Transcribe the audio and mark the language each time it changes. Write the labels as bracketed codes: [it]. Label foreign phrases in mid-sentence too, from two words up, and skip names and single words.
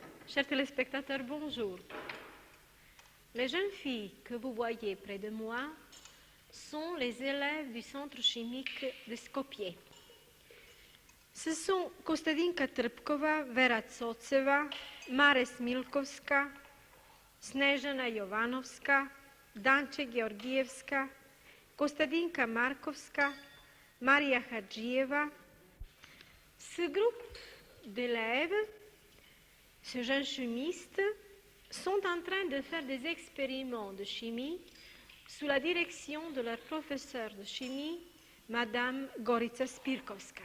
[fr] Chers téléspectateurs, bonjour. Les jeunes filles que vous voyez près de moi sont les élèves du centre chimique de Skopje. Ce sont Kostadinka Trpkova, Vera Coceva, Mare Smilkovska, Snežana Jovanovska, Danče Georgievska, Kostadinka Markovska, Maria Hadjieva. Ce groupe d'élèves, ces jeunes chimistes, sont en train de faire des expériments de chimie sous la direction de leur professeur de chimie, Madame Gorica Spirkovska.